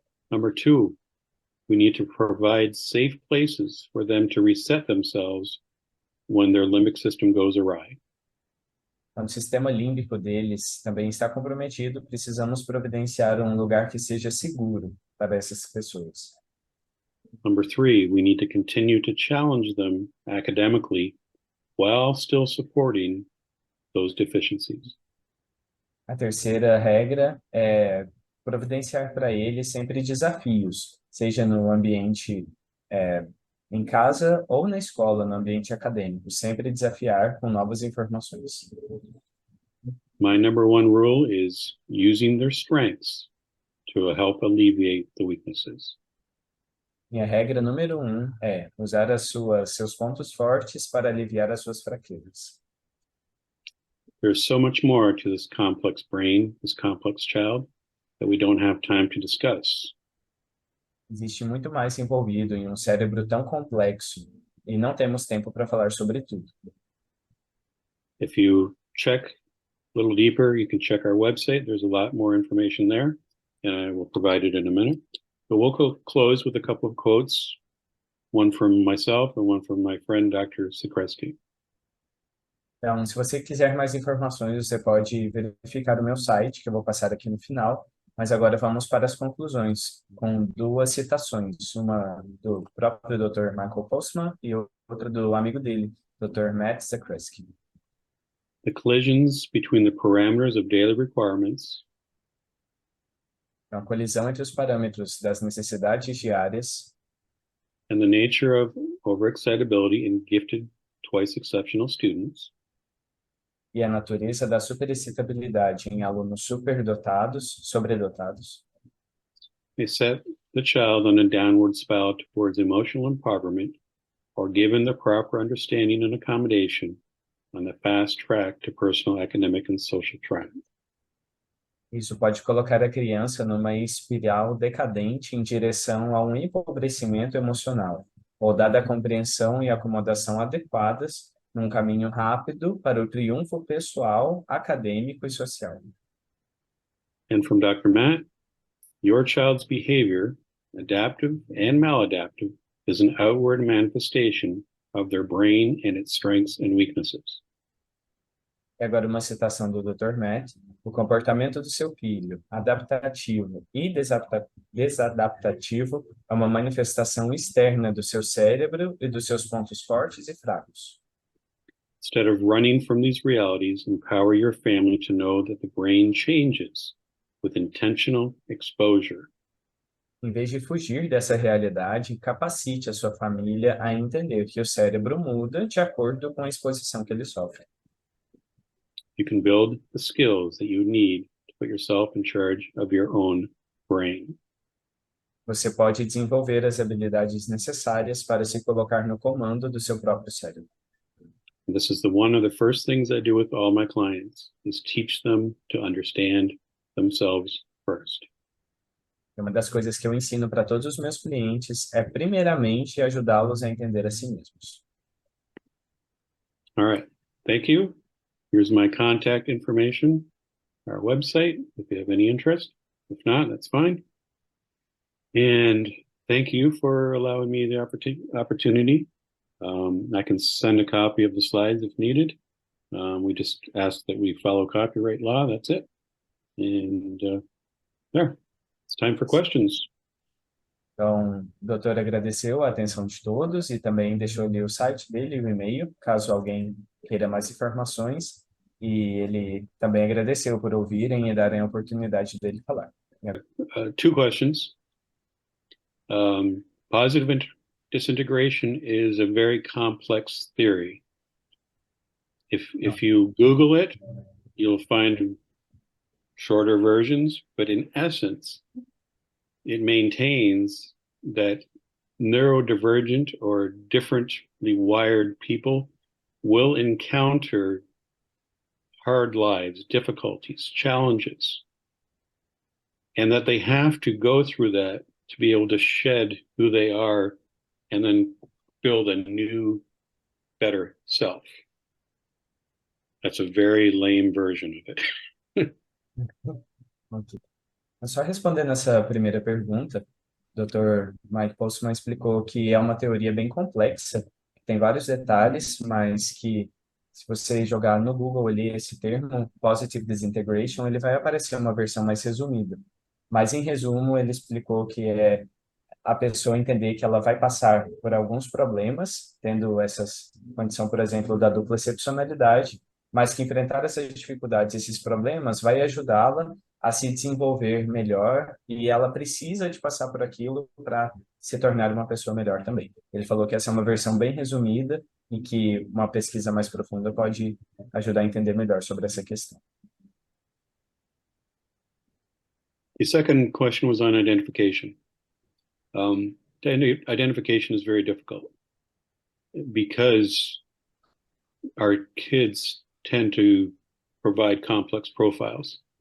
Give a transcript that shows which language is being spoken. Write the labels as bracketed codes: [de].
[en] Number two, we need to provide safe places for them to reset themselves when their limbic system goes awry. [pt] Quando o sistema límbico deles também está comprometido, precisamos providenciar um lugar que seja seguro para essas pessoas. [en] Number three, we need to continue to challenge them academically while still supporting those deficiencies. [pt] A terceira regra é providenciar para eles sempre desafios, seja no ambiente em casa ou na escola, no ambiente acadêmico, sempre desafiar com novas informações. [en] My number one rule is using their strengths to help alleviate the weaknesses. [pt] Minha regra número 1 é usar seus pontos fortes para aliviar as suas fraquezas. [en] There's so much more to this complex brain, this complex child, that we don't have time to discuss. [pt] Existe muito mais envolvido em um cérebro tão complexo e não temos tempo para falar sobre tudo. [en] If you check a little deeper, you can check our website. There's a lot more information there, and I will provide it in a minute. But we'll close with a couple of quotes, one from myself and one from my friend, Dr. Sikreski. [pt] Então, se você quiser mais informações, você pode verificar o meu site, que eu vou passar aqui no final. Mas agora vamos para as conclusões, com duas citações, uma do próprio Dr. Michael Postma e outra do amigo dele, Dr. Matt Zakrzewski. [en] the collisions between the parameters of daily requirements [pt] Então, a colisão entre os parâmetros das necessidades diárias [en] and the nature of overexcitability in gifted twice exceptional students [pt] e a natureza da superexcitabilidade em alunos superdotados, sobredotados, [en] may set the child on a downward spiral towards emotional impoveriment, or given the proper understanding and accommodation, on the fast track to personal, academic, and social triumph. [pt] isso pode colocar a criança numa espiral decadente em direção a um empobrecimento emocional, ou dada a compreensão e acomodação adequadas num caminho rápido para o triunfo pessoal, acadêmico e social. [en] And from Dr. Matt, your child's behavior, adaptive and maladaptive, is an outward manifestation of their brain and its strengths and weaknesses. [pt] E agora uma citação do Dr. Matt. O comportamento do seu filho, adaptativo e desadaptativo, é uma manifestação externa do seu cérebro e dos seus pontos fortes e fracos. [en] Instead of running from these realities, empower your family to know that the brain changes with intentional exposure. [pt] Em vez de fugir dessa realidade, capacite a sua família a entender que o cérebro muda de acordo com a exposição que ele sofre. [en] You can build the skills that you need to put yourself in charge of your own brain. [pt] Você pode desenvolver as habilidades necessárias para se colocar no comando do seu próprio cérebro. [en] And this is one of the first things I do with all my clients, is teach them to understand themselves first. [pt] Uma das coisas que eu ensino para todos os meus clientes é, primeiramente, ajudá-los a entender a si mesmos. [en] All right. Thank you. Here's my contact information, our website, if you have any interest. If not, that's fine. And thank you for allowing me the opportunity. I can send a copy of the slides if needed. We just ask that we follow copyright law. That's it. And there, it's time for questions. [pt] Então, o doutor agradeceu a atenção de todos e também deixou ali o site dele e o e-mail, caso alguém queira mais informações. E ele também agradeceu por ouvirem e darem a oportunidade dele falar. [en] Two questions. Positive disintegration is a very complex theory. If you Google it, you'll find shorter versions, but in essence, it maintains that neurodivergent or differently wired people will encounter hard lives, difficulties, challenges, and that they have to go through that to be able to shed who they are and then build a new, better self. That's a very lame version of it. [pt] Ok. Só respondendo essa primeira pergunta, o Dr. Mike Postma explicou que é uma teoria bem complexa, tem vários detalhes, mas que se você jogar no Google ali esse termo, Positive Disintegration, ele vai aparecer uma versão mais resumida. Mas, em resumo, ele explicou que é a pessoa entender que ela vai passar por alguns problemas, tendo essa condição, por exemplo, da dupla excepcionalidade, mas que enfrentar essas dificuldades, esses problemas, vai ajudá-la a se desenvolver melhor e ela precisa de passar por aquilo para se tornar uma pessoa melhor também. Ele falou que essa é uma versão bem resumida e que uma pesquisa mais profunda pode ajudar a entender melhor sobre essa questão. [en] The second question was on identification. Identification is very difficult because our kids tend to provide complex profiles.